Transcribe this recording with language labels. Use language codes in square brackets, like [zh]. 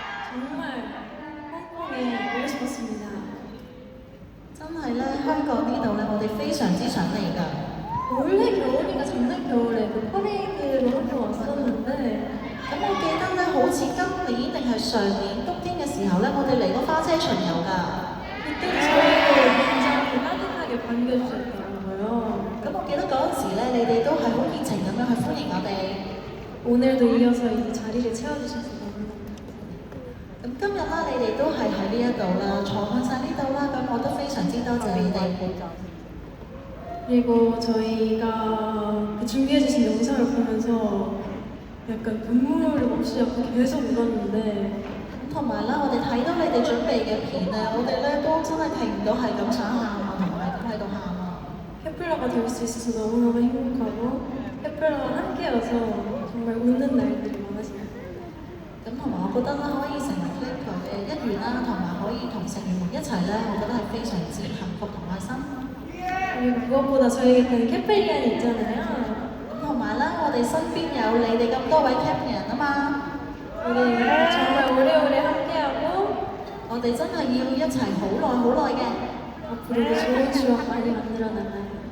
[ko] 정말 홍콩에 오고 싶었습니다. [yue] 真係咧，香港呢度咧，我哋非常之想嚟㗎。 [ko] 원래 겨울이가 작년 겨울에 그 퍼레이드로 한번 왔었는데 [yue] 咁我記得咧，好似今年定係上年冬天嘅時候咧，我哋嚟過花車巡遊㗎。 [ko] 그때 저희도 굉장히 따뜻하게 반겨주셨더라고요. [yue] 咁我記得嗰陣時咧，你哋都係好熱情咁樣去歡迎我哋。 [ko] 오늘도 이어서 이 자리를 채워주셔서 너무너무 [yue] 咁今日啦，你哋都係喺呢一度啦，坐滿晒呢度啦，咁我都非常之多謝你哋。 [ko] 그리고 저희가 그 준비해주신 영상을 보면서 약간 눈물 없이 약간 계속 울었는데 [yue] 同埋啦，我哋睇到你哋準備嘅片咧，我哋咧都真係停唔到，係咁想喊啊，同埋咁喺度喊啊。 [ko] 캐플라가 될 수 있어서 너무너무 행복하고 캐플라와 함께여서 정말 웃는 날들이 많으십니다. [yue] 咁同埋我覺得啦，可以成為 Flipper 嘅一員啦，同埋可以同成員們一齊咧，我覺得係非常之幸福同開心。 [ko] 그리고 무엇보다 저희에게는 캐플리안이 있잖아요. [yue] 咁同埋咧，我哋身邊有你哋咁多位 Captain 啊嘛， [ko] 우리 정말 오래오래 함께하고 [yue] 我哋真係要一齊好耐嘅。 [ko] 앞으로도 좋은 추억 많이 만들어 나가요.